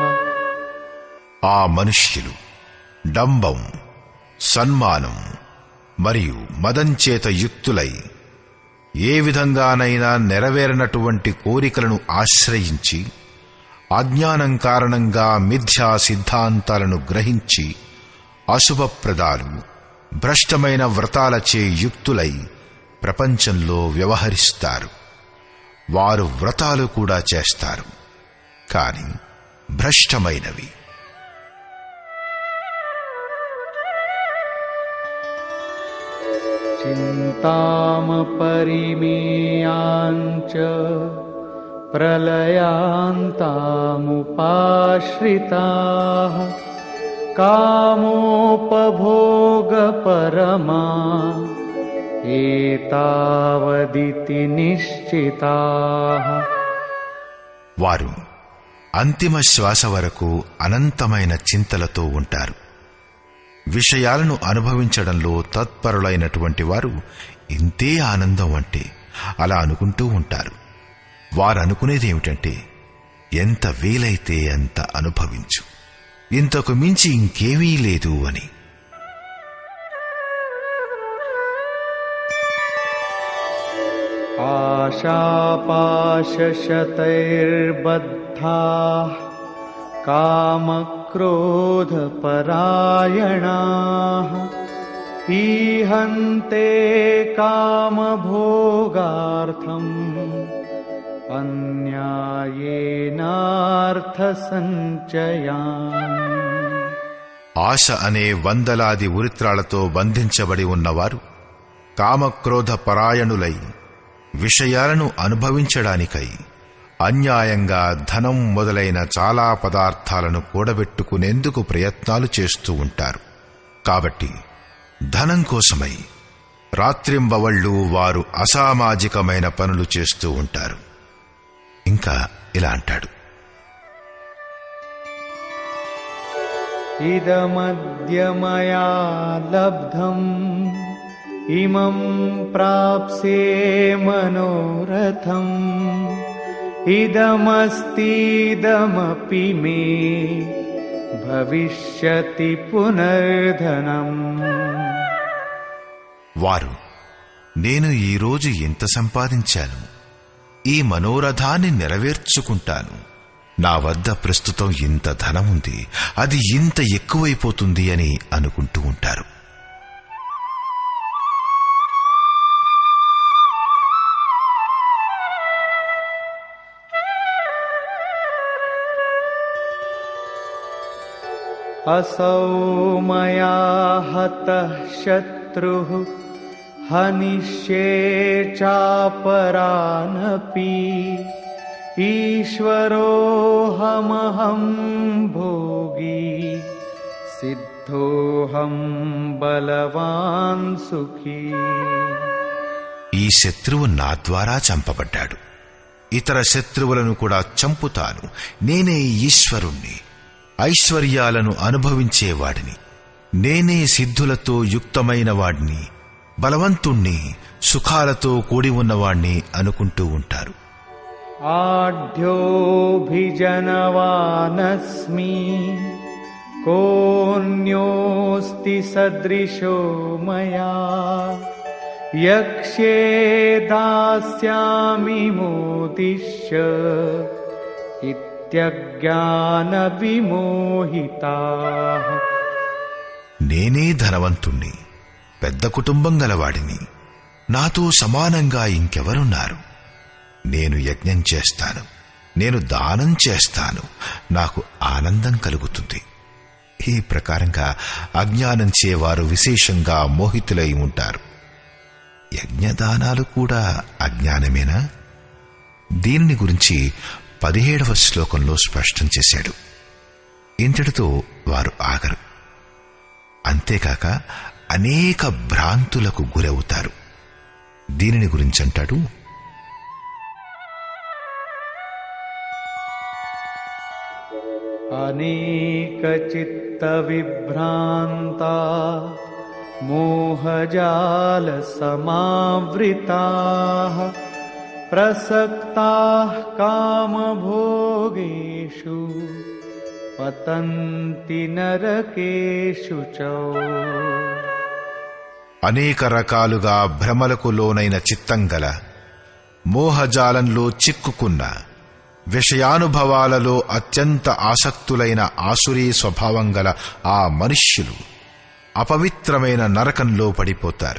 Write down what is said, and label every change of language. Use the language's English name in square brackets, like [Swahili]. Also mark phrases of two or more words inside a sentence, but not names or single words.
[Telugu] ఆ మనుష్యులు డంబం, సన్మానం మరియు మదంచేత యుక్తులై ఏ విధంగానైనా నెరవేరనటువంటి కోరికలను ఆశ్రయించి, అజ్ఞానం కారణంగా మిథ్యా సిద్ధాంతాలను గ్రహించి, అశుభప్రదాలు, భ్రష్టమైన వ్రతాలచే యుక్తులై ప్రపంచంలో వ్యవహరిస్తారు. వారు వ్రతాలు కూడా చేస్తారు, కాని భ్రష్టమైనవి. [Sanskrit] चिन्तामपरिमेयाञ्च प्रलयान्तामुपाश्रिताः कामोपभोगपरमा एतावदिति निश्चिताः। [Telugu] వారు అంతిమ శ్వాస వరకు అనంతమైన చింతలతో ఉంటారు. విషయాలను అనుభవించడంలో తత్పరులైనటువంటి వారు ఇంతే ఆనందం అంటే అలా అనుకుంటూ ఉంటారు. వారనుకునేదేమిటంటే ఎంత వీలైతే అంత అనుభవించు, ఇంతకు మించి ఇంకేమీ లేదు అని. [Sanskrit] आशापाशशतैर्बद्धाः कामक्रोधपरायणाः ईहन्ते कामभोगार्थम् अन्यायेनार्थसञ्चयान्। [Telugu] ఆశ అనే వందలాది ఉరిత్రాలతో బంధించబడి ఉన్నవారు కామక్రోధ పరాయణులై విషయాలను అనుభవించడానికై అన్యాయంగా ధనం మొదలైన చాలా పదార్థాలను కూడబెట్టుకునేందుకు ప్రయత్నాలు చేస్తూ ఉంటారు. కాబట్టి ధనం కోసమై రాత్రింబవళ్లు వారు అసామాజికమైన పనులు చేస్తూ ఉంటారు. ఇంకా ఇలా అంటాడు, [Sanskrit] इदमद्य मया लब्धम् इमं प्राप्स्ये मनोरथम् इदमस्तीदमपि मे भविष्यति पुनर्धनम्। [Telugu] వారు నేను ఈరోజు ఎంత సంపాదించాను, ఈ మనోరథాన్ని నెరవేర్చుకుంటాను, నా వద్ద ప్రస్తుతం ఇంత ధనముంది, అది ఇంత ఎక్కువైపోతుంది అని అనుకుంటూ ఉంటారు. [Sanskrit] असौ मया हतः शत्रुः हनिष्ये चापरानपि ईश्वरोऽहमहं भोगी सिद्धोऽहं बलवान् सुखी। [Telugu] ఈ శత్రువు నా ద్వారా చంపబడ్డాడు, ఇతర శత్రువులను కూడా చంపుతాను. నేనే ఈశ్వరుణ్ణి, ఐశ్వర్యాలను అనుభవించేవాడిని, నేనే సిద్ధులతో యుక్తమైన వాడిని, బలవంతుణ్ణి, సుఖాలతో కూడి ఉన్నవాణ్ణి అనుకుంటూ ఉంటారు. [Sanskrit] आढ्योऽभिजनवानस्मि कोऽन्योऽस्ति सदृशो मया यक्ष्ये दास्यामि मोदिष्य इत्यज्ञानविमोहिताः। [Telugu] నేనే ధనవంతుణ్ణి, పెద్ద కుటుంబం గలవాడిని, నాతో సమానంగా ఇంకెవరున్నారు? నేను యజ్ఞం చేస్తాను, నేను దానం చేస్తాను, నాకు ఆనందం కలుగుతుంది. ఈ ప్రకారంగా అజ్ఞానం చేవారు విశేషంగా మోహితులై ఉంటారు. యజ్ఞదానాలు కూడా అజ్ఞానమేనా? దీనిని గురించి 17వ శ్లోకంలో స్పష్టం చేశాడు. ఇంతటితో వారు ఆగరు. అంతేకాక అనేక భ్రాంతులకు గురవుతారు. దీనిని గురించంటాడు, [Sanskrit] अनेकचित्तविभ्रान्ता मोहजालसमावृताः प्रसक्ताः कामभोगेषु पतन्ति नरकेषु च। [Telugu] అనేక రకాలుగా భ్రమలకు లోనైన చిత్తం గల, మోహజాలంలో చిక్కుకున్న, విషయానుభవాలలో అత్యంత ఆసక్తులైన ఆసురీ స్వభావం గల ఆ మనుష్యులు అపవిత్రమైన నరకంలో పడిపోతారు.